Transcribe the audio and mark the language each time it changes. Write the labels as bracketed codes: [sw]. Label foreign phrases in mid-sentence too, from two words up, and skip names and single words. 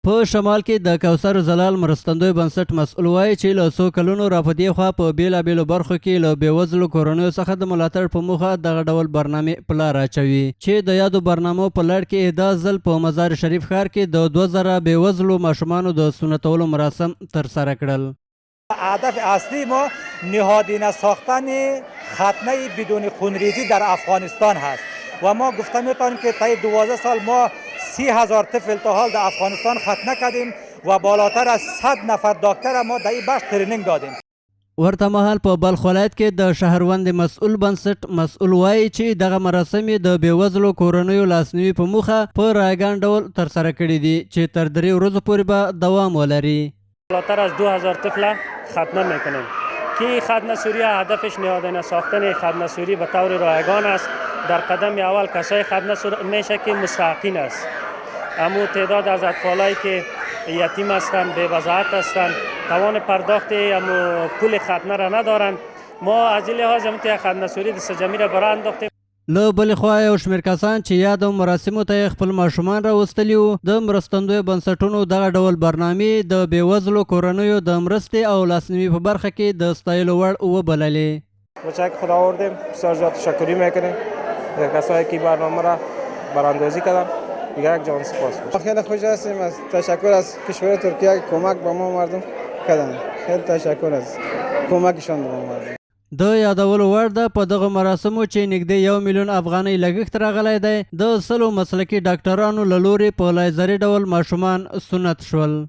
[ps] په شمال کې د کوثر زلال مرستندوی بنسټ مسؤل وایي چې له څو کلونو راپدې خوا په بیلابېلو برخو کې له بېوزلو کورنیو څخه د ملاتړ په موخه دغه ډول برنامې په لار اچوي چې د یادو برنامو په لړ کې دا ځل په مزار شریف ښار کې د 2000 بېوزلو ماشومانو د سنتولو مراسم ترسره کړل. [fa] هدف اصلی ما نهادینه ساختن ختنه بدون خونریزی در افغانستان هست و ما گفته میتونیم که طی 12 سال ما 30,000 طفل تا حال در افغانستان ختنه کردیم و بالاتر از 100 نفر دکتر ما در این بخش ترینینگ دادیم. [ps] ورته مهال په بلخ ولایت کې د شهروند مسؤل بنسټ مسؤل وایي چې دغه مراسم د بېوزلو کورنیو لاسنیوي په موخه په رایګان ډول ترسره کړي دي چې تر 3 ورځو پورې به دوام ولري. [fa] بالاتر از 2000 طفل ختنه میکنیم که ختنه سوری هدفش نهادینه ساختن ختنه سوری به طور رایگان است. در قدم اول کسای ختنه میشه که مستحقین است. اما تعداد از اطفالایی که یتیم هستند، بے وضاحت هستند، توان پرداخت اما پول ختنه را ندارند، ما از این لحاظ که ختنه سوری دست جمعی را برای انداختیم. [ps] له بلې خوا یو شمېر کسان چې یادو مراسمو ته خپل ماشومان راوستلي وو د مرستندویو بنسټونو دغه ډول برنامې د بېوزلو کورنیو د مرستې او لاسنیوي په برخه کې د ستایلو وړ وبللې. [fa] بچه خدا آوردیم، بسیار زیاد تشکری میکنیم کسایی که برنامه را براندازی کردن. دیگر یک جان سپاس. خیلی خوش هستیم، از تشکر از کشور ترکیه که کمک به ما مردم کردن. خیلی تشکر از کمکشان به ما مردم. [ps] د یادولو وړ ده په دغه مراسمو چې نږدې 1 میلیون افغانۍ لګښت راغلی دی د 100 مسلکي ډاکټرانو له لوري په لیزري ډول ماشومان سنت شول.